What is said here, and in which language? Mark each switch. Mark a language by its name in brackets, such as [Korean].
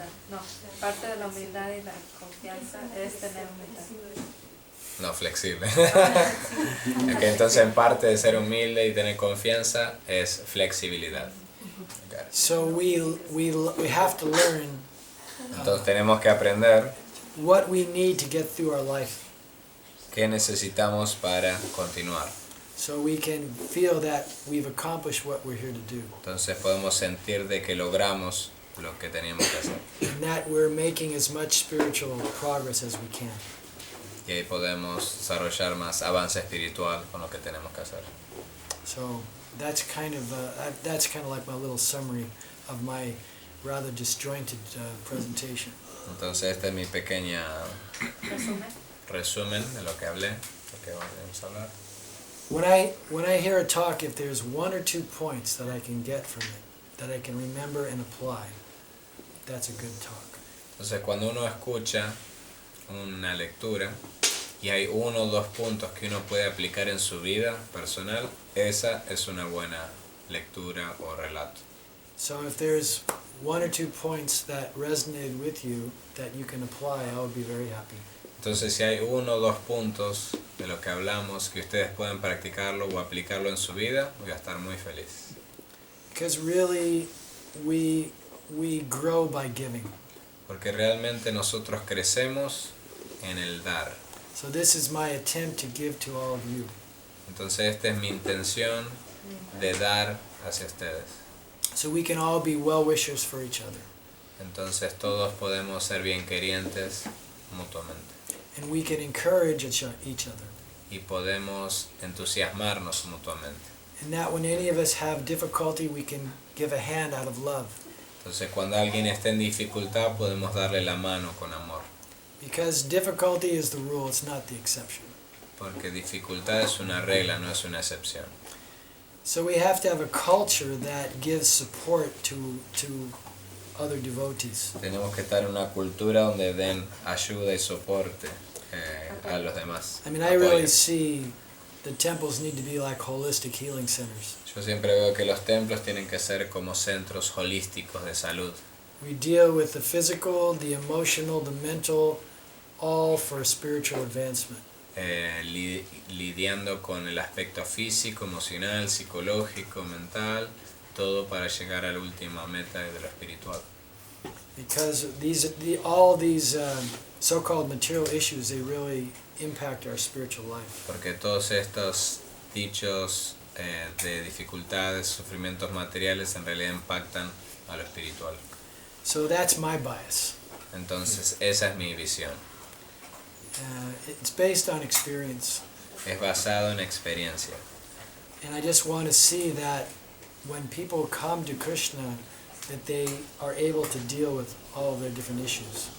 [Spanish] No, parte de la humildad y la confianza es tener humildad. No, flexible. Ok, entonces en parte de ser humilde y tener confianza es flexibilidad. [English] so we have to learn [Spanish] Entonces tenemos que aprender [English] what we need to get through our life, [Spanish] qué necesitamos para continuar. [English] so we can feel that we've accomplished what we're here to do, [Spanish] Entonces podemos sentir de que logramos lo que teníamos que hacer. [English] and that we're making as much spiritual progress as we can. [Spanish] Y ahí podemos desarrollar más avance espiritual con lo que tenemos que hacer. [English] So that's kind of like my little summary of my rather disjointed presentation. [Spanish] Entonces este es mi pequeña Resumen. resumen de lo que hablé, lo que vamos a hablar. [English] When I hear a talk, if there's one or two points that I can get from it, that I can remember and apply, that's a good talk. [Spanish] Entonces cuando uno escucha una lectura y hay 1 o 2 puntos que uno puede aplicar en su vida personal, esa es una buena lectura o relato. [English] So if there's one or two points that resonated with you that you can apply, I would be very happy. [Spanish] Entonces si hay 1 o 2 puntos de lo que hablamos que ustedes pueden practicarlo o aplicarlo en su vida, voy a estar muy feliz. [English] Because really, we we grow by giving. [Spanish] Porque realmente nosotros crecemos en el dar. [English] So this is my attempt to give to all of you. [Spanish] Entonces esta es mi intención de dar hacia ustedes. [English] So we can all be well-wishers for each other. [Spanish] Entonces todos podemos ser bien querientes mutuamente. [English] And we can encourage each other. [Spanish] Y podemos entusiasmarnos mutuamente. [English] And that when any of us have difficulty, we can give a hand out of love. [Spanish] Entonces cuando alguien esté en dificultad podemos darle la mano con amor. [English] Because difficulty is the rule, it's not the exception. [Spanish] Porque dificultad es una regla, no es una excepción. [English] So we have to have a culture that gives support to other devotees. [Spanish] Tenemos que estar en una cultura donde den ayuda y soporte a los demás. [English] I mean, I really see the temples need to be like holistic healing centers. [Spanish] Yo siempre veo que los templos tienen que ser como centros holísticos de salud. [English] We deal with the physical, the emotional, the mental, all for spiritual advancement. [Spanish] Lidiando con el aspecto físico, emocional, psicológico, mental, todo para llegar a la última meta de lo espiritual. [English] Because all these so-called material issues, they really impact our spiritual life. [Spanish] Porque todos estos dichos de dificultades, sufrimientos materiales en realidad impactan a lo espiritual. [English] So that's my bias. [Spanish] Entonces esa es mi visión. [English] It's based on experience. [Spanish] Es basado en experiencia. [English] And I just want to see that when people come to Krishna, that they are able to deal with all of their different issues.